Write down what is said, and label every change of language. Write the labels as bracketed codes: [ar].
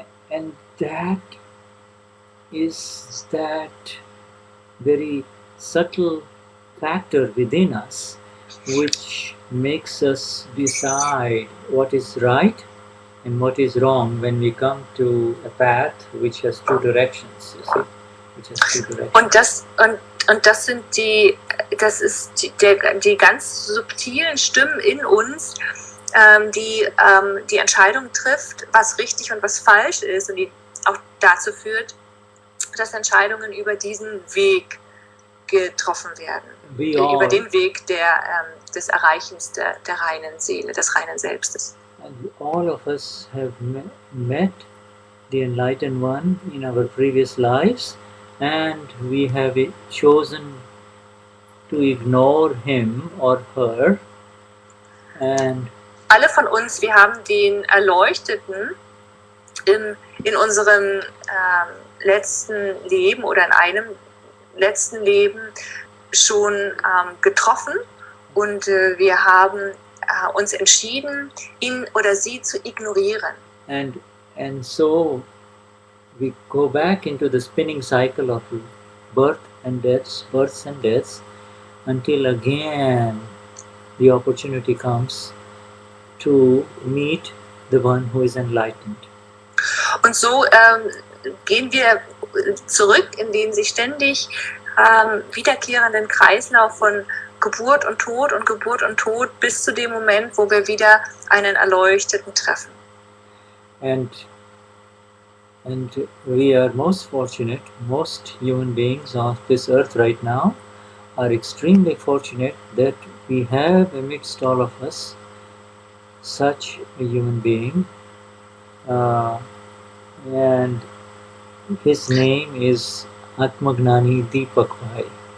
[en] And that is that very subtle factor within us which makes us decide what is right and what is wrong when we come to a path which has two directions, you see, which has two directions. [de] Und das sind die ganz subtilen Stimmen in uns, die Entscheidung trifft, was richtig und was falsch ist, und die auch dazu führt, dass Entscheidungen über diesen Weg getroffen werden, über den Weg des Erreichens der reinen Seele, des reinen Selbstes. [en] And all of us have met the Enlightened One in our previous lives, and we have chosen to ignore him or her. And [de] alle von uns, wir haben den Erleuchteten in unserem letzten Leben oder in einem letzten Leben schon getroffen, und wir haben uns entschieden, ihn oder sie zu ignorieren. [en] And so we go back into the spinning cycle of births and deaths, until again the opportunity comes to meet the one who is enlightened. [de] Und so gehen wir zurück in den sich ständig wiederkehrenden Kreislauf von Geburt und Tod bis zu dem Moment, wo wir wieder einen Erleuchteten treffen. [en] And we are most fortunate, most human beings of this earth right now are extremely fortunate that we have amidst all of us such a human being, and his name is Gnani Purush.